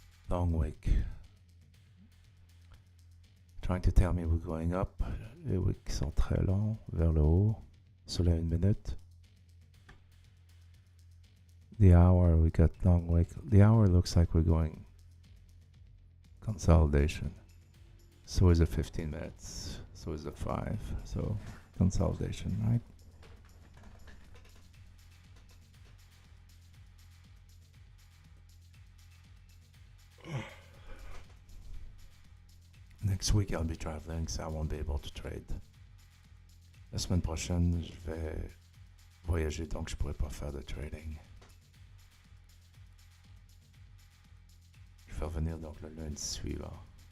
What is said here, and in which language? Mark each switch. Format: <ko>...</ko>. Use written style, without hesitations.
<en>Long wick. trying to tell me we're going up.</en> <fr>Les wicks sont très longs, vers le haut, sur la 1 minute.</fr> <en>The hour, we got long wick. The hour looks like we're going consolidation. So is the 15 minutes. So is the 5. So consolidation, right? Next week, I'll be traveling, so I won't be able to trade.</en> <fr>La semaine prochaine, je vais voyager, donc je pourrai pas faire de trading. Je vais revenir donc le lundi suivant.</fr>